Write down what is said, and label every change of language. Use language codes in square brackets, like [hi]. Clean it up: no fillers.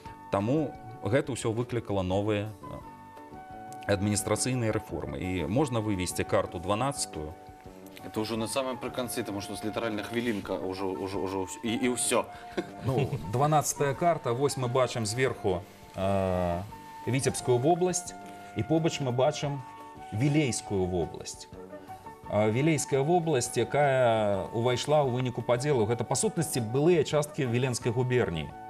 [be] Таму гэта ўсё выклікала новыя адміністрацыйныя рэформы. І можна вывесці карту 12-ю. [ru] Это уже на самом приконце, потому что литерально хвилинка уже и все. [be] Ну, 12-я карта, вось мы бачым зверху Віцебскую вобласць, і побач мы бачым Вілейскую вобласць. Вілейская вобласць, якая увайшла ў выніку падзелу, гэта па сутнасці былыя часткі Віленскай губерніі.